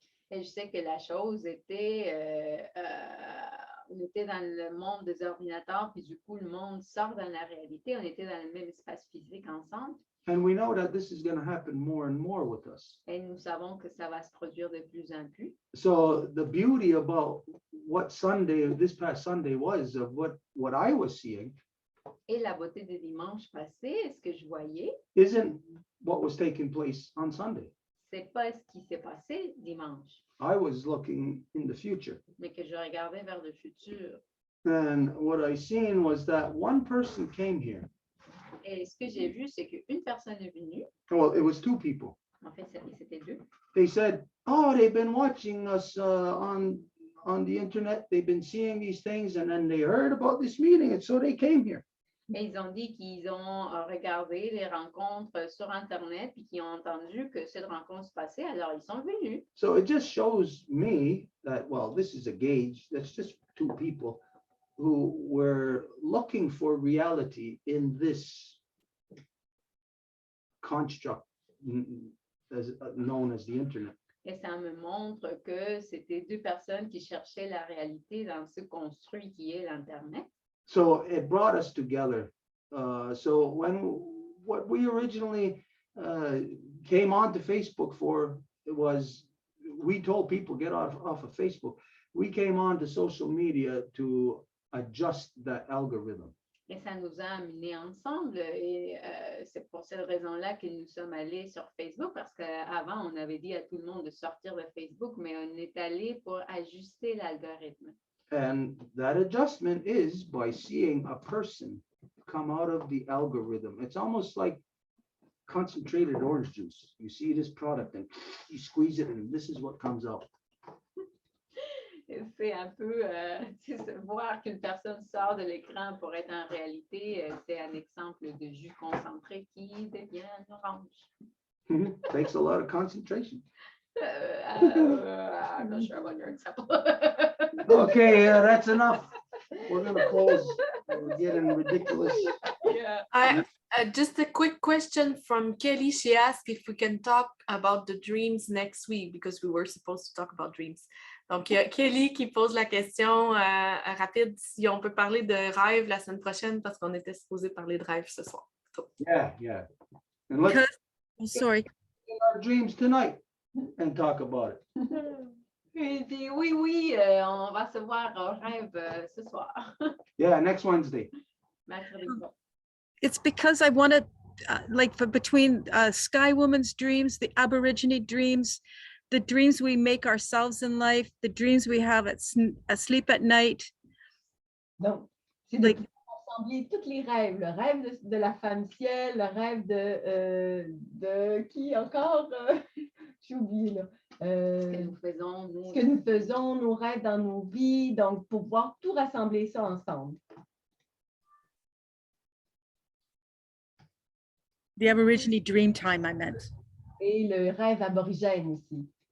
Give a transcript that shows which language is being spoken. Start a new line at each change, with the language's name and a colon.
French: Et je sais que la chose était, on était dans le monde des ordinateurs, puis du coup, le monde sort dans la réalité. On était dans le même espace physique ensemble.
English: And we know that this is going to happen more and more with us.
French: Et nous savons que ça va se produire de plus en plus.
English: So the beauty about what Sunday, this past Sunday was, of what I was seeing,
French: Et la beauté de dimanche passé, ce que je voyais,
English: isn't what was taking place on Sunday.
French: c'est pas ce qui s'est passé dimanche,
English: I was looking in the future.
French: mais que je regardais vers le futur.
English: And what I seen was that one person came here.
French: Et ce que j'ai vu, c'est qu'une personne est venue.
English: Well, it was two people.
French: En fait, c'était deux.
English: They said, oh, they've been watching us on the internet. They've been seeing these things, and then they heard about this meeting, and so they came here.
French: Et ils ont dit qu'ils ont regardé les rencontres sur Internet puis qu'ils ont entendu que cette rencontre se passait, alors ils sont venus.
English: So it just shows me that, well, this is a gauge. That's just two people who were looking for reality in this construct as known as the internet.
French: Et ça me montre que c'était deux personnes qui cherchaient la réalité dans ce construit qui est l'Internet.
English: So it brought us together. So what we originally came onto Facebook for, it was, we told people get off of Facebook. We came on to social media to adjust that algorithm.
French: Et ça nous a amenés ensemble. Et c'est pour cette raison-là que nous sommes allés sur Facebook, parce qu'avant, on avait dit à tout le monde de sortir de Facebook, mais on est allé pour ajuster l'algorithme.
English: And that adjustment is by seeing a person come out of the algorithm. It's almost like concentrated orange juice. You see this product and you squeeze it and this is what comes out.
French: C'est un peu, voir qu'une personne sort de l'écran pour être en réalité, c'est un exemple de jus concentré qui devient orange.
English: Takes a lot of concentration. I'm not sure about your example. Okay, that's enough. We're gonna close. We're getting ridiculous. Yeah. Just a quick question from Kelly. She asked if we can talk about the dreams next week because we were supposed to talk about dreams.
French: Donc, il y a Kelly qui pose la question rapide si on peut parler de rêve la semaine prochaine parce qu'on était supposé parler de rêve ce soir.
English: So. Yeah. And let's Sorry. get our dreams tonight and talk about it.
French: Il dit oui, on va se voir au rêve ce soir.
English: Yeah, next Wednesday.
French: Mercredi.
English: It's because I want to, like, for between Sky Woman's dreams, the Aborigine dreams, the dreams we make ourselves in life, the dreams we have asleep at night.
French: Donc, c'est de rassembler tous les rêves, le rêve de la femme ciel, le rêve de qui encore? J'ai oublié là. Ce que nous faisons, nous. Ce que nous faisons, nos rêves dans nos vies, donc pour pouvoir tout rassembler ça ensemble.
English: The Aborigine dream time, I meant.
French: Et le rêve aborigène aussi.